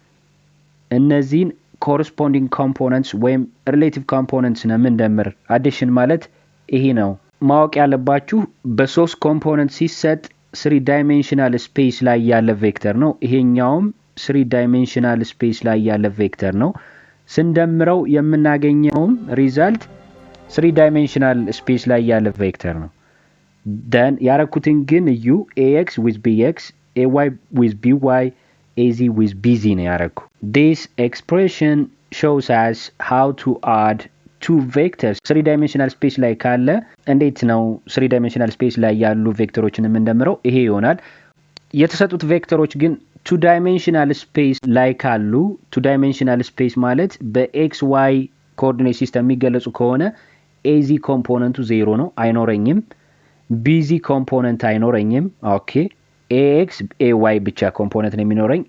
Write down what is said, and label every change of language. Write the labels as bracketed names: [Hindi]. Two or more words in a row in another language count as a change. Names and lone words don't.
[Amharic] እነዚህን [English] corresponding components [Amharic] ወይም [English] relative components [Amharic] ነው የምንደምር addition ማለት ይሄ ነው ማወቅ ያለባችሁ በሶስት ኮምፖነንት ሲሰጥ 3 [English] dimensional space [Amharic] ላይ ያለ ቬክተር ነው ይሄኛውም 3 [English] dimensional space [Amharic] ላይ ያለ ቬክተር ነው ስንደምረው የምናገኘውም ሪዛልት 3 [English] dimensional space [Amharic] ላይ ያለ ቬክተር ነው [English] then [Amharic] ያረኩትን ግን እዩ [English] ax with bx ay with by az with bz [Amharic] ነው ያረኩ [English] this expression shows us how to add two vectors 3 dimensional space [Amharic] ላይ ካለ እንዴት ነው [English] 3 dimensional space [Amharic] ላይ ያሉ ቬክተሮችን እንደምንደምረው ይሄ ይሆናል የተሰጡት ቬክተሮች ግን [English] 2 dimensional space [Amharic] ላይ ካሉ [English] 2 dimensional space [Amharic] ማለት በ [English] xy coordinate [Amharic] system የሚገለጹ ከሆነ az ኮምፖነንቱ 0 ነው አይኖረኝም bz ኮምፖነንት አይኖረኝም ኦኬ ax ay ብቻ ኮምፖነንት ነው የሚኖረኝ